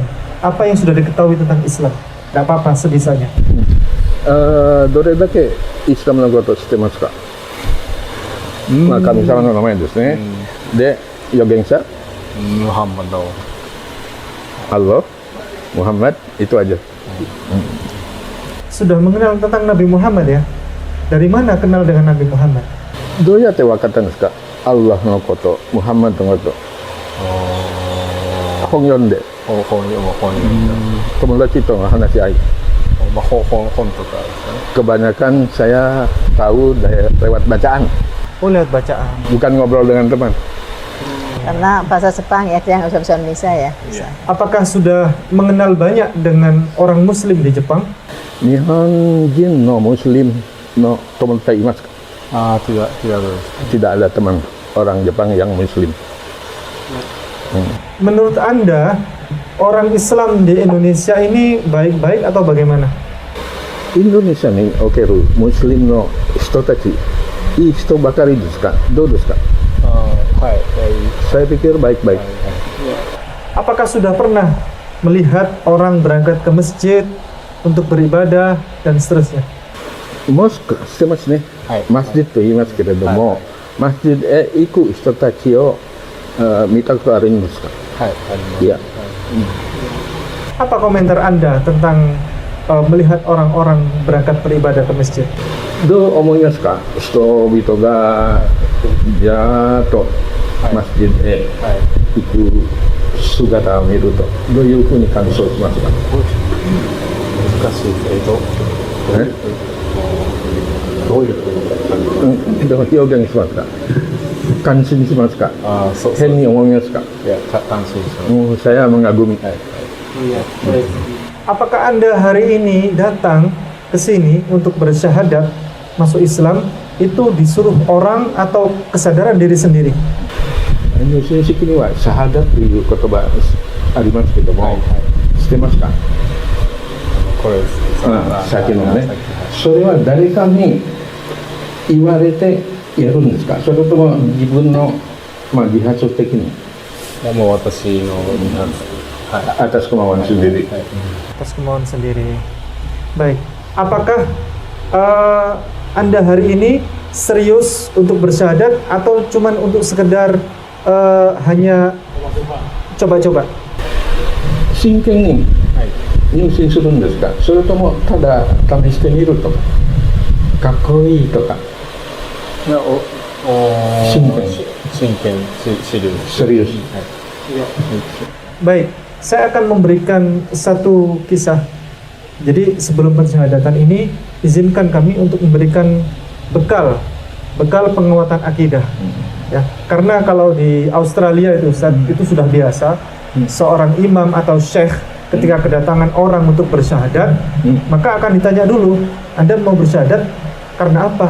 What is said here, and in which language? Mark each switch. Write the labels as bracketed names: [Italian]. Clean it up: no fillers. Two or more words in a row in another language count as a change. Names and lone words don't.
[Indonesian] Apa yang sudah diketahui tentang Islam? Gak apa-apa, sebisanya. [Japanese] どれだけイスラムのことを知ってますか？まあ神様の名前ですね。で、預言者 Muhammad. [Indonesian] Allah, Muhammad, itu aja. Sudah mengenal tentang Nabi Muhammad ya? dari mana kenal dengan Nabi Muhammad? [Japanese] どうやって分かったんですか、アッラフのこと、ムハンマドのこと。本読んで、本読んだ。友達との話し合い。まあ、本とかですね。 [Indonesian] Kebanyakan saya tahu lewat bacaan, Oh, lewat bacaan. bukan ngobrol dengan teman. Karena bahasa Jepang ya, dia nggak bisa bahasa Indonesia ya. Bisa. Apakah sudah mengenal banyak dengan orang Muslim di Jepang? [Japanese] 日本人のムスリムの友達いますか? [Indonesian] Tidak ada. Tidak ada teman orang Jepang yang Muslim. Menurut Anda, orang Islam di Indonesia ini baik-baik atau bagaimana? [Japanese] インドネシアにおけるムスリムの人たち、いい人ばかりですか？どうですか? [Indonesian] Saya pikir baik-baik. Apakah sudah pernah melihat orang berangkat ke masjid untuk beribadah dan seterusnya? [Japanese] Mosque してますね。masjid と言いますけれども、masjid へ行く人たちを見たことあるんですか？いや。 [Indonesian] Apa komentar Anda tentang melihat orang-orang berangkat beribadah ke masjid? [Japanese] どう思いますか、人々がじゃーっとマスジッドへ行く姿を見るとどういうふうに感想しますか？難しいけど、どういうふうにどう表現しますか？感心しますか？そう変に思いますか？いや、感心します。 [Indonesian] saya mengagumi. Apakah Anda hari ini datang ke sini untuk bersyahadat masuk Islam itu disuruh orang atau kesadaran diri sendiri? [Japanese] 入信式にはシャハダという言葉ありますけども、知ってますか？これです。先のね、それは誰かに言われてやるんですか？それとも自分の自発的に？もう私のなんです。 [Indonesian] atas kemauan sendiri. Atas kemauan sendiri. Baik. Apakah Anda hari ini serius untuk bersyahadat atau cuman untuk sekedar hanya coba-coba? [Japanese] 真剣に入信するんですか？それともただ試してみるとか、かっこいいとか。いや、真剣、serius. [Indonesian] Baik. Saya akan memberikan satu kisah. Jadi sebelum pensyahadatan ini izinkan kami untuk memberikan bekal penguatan akidah. Ya, karena kalau di Australia itu sudah biasa seorang imam atau syekh ketika kedatangan orang untuk bersyahadat, maka akan ditanya dulu, Anda mau bersyahadat karena apa?